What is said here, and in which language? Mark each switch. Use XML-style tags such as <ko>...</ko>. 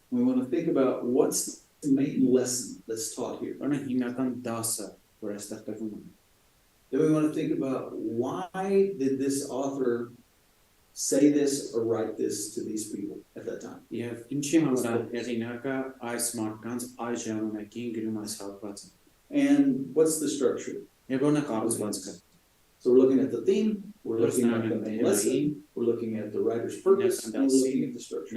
<en>We want to think about what's the main lesson that's taught here.</en> <hy>Որն է հիմնական դասը, որ այստեղ տրվում է։</hy> <en>Then we want to think about why did this author say this or write this to these people at that time?</en> <hy>Եվ ինչի համար է հեղինակը այս մարդկանց այս ժամանակին գրում այս հատվածը։</hy> <en>And what's the structure?</en> <hy>Եվ որն է կառուցվածքը։</hy> <en>So we're looking at the theme, we're looking at the main lesson, we're looking at the writer's purpose, and we're looking at the structure.</en>